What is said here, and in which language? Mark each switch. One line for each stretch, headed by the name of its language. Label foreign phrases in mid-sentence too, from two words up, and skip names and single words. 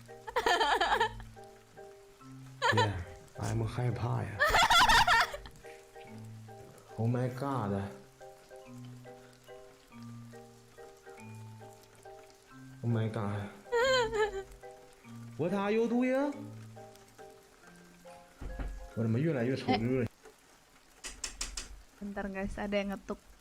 English: Yeah, I'm
Chinese: 害怕呀。
English: Oh my god. Oh my god. What are you doing?
Chinese: 我怎么越来越丑恶？
Indonesian: Bentar guys, ada yang ngetuk.